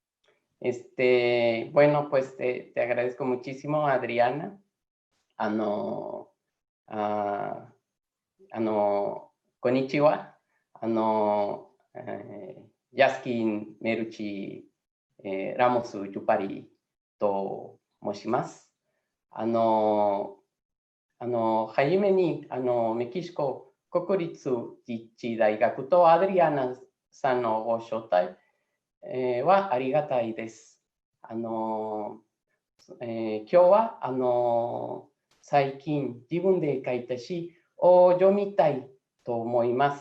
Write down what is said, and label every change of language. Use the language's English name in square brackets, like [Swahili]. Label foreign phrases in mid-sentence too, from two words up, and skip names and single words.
[Spanish] Bueno, pues te agradezco muchísimo, Adriana. [Japanese] Konnichiwa. Yaskin Meruchi Ramos Yupari to moshimasu. はじめにメキシコ国立自治大学とアドリアナさんのご招待、はありがたいです。今日は最近自分で書いた詩を読みたいと思います。